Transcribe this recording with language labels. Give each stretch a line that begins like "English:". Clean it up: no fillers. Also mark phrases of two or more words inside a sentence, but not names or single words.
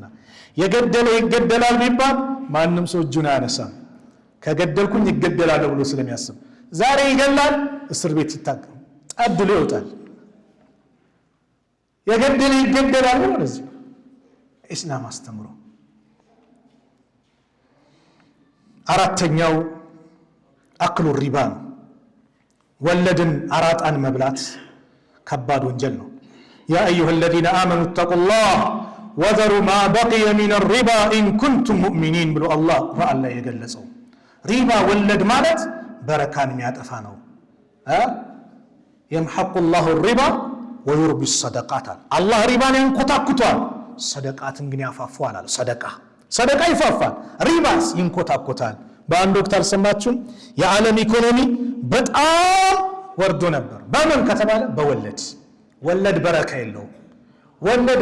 Amharic: የገደለ ይገደላል ቢባል ማንም ሰው እጁን አያነሳም። ከገደልኩኝ ይገደላል ብሎ ስለሚያስብ ዛሬ ይገላል፣ እስር ቤት ይታገም ጠብሎ ይወጣል። የገደለ ይገደላል ነው ለዚህ ኢስላም አስተምሮ። አራተኛው አክሉ ሪባ ነው። ወለድን አራጣን መብላት ከባድ ወንጀል ነው።
Arabic: يا أيها الذين آمنوا اتقوا الله وذروا ما بقي من الربا إن كنتم مؤمنين
Amharic: ብሎ አላህ ቁርአን ላይ የገለጸው ሪባ ወለድ ማለት በረካን የሚያጠፋ ነው።
Arabic: يمحق الله الربا ويربي الصدقات
Amharic: አላህ ሪባን ያንኮታኩቷል፣ ሰደቃትን ግን ያፋፋዋል አለ። ሰደቃ ይፋፋል፣ ሪባስ ይንኮታኮታል። በአንድ ወቅት አልሰማችሁም? የዓለም ኢኮኖሚ በጣም ወርዶ ነበር። በምን ከተባለ በወለድ። ወለድ በረካ የለውም። ወለድ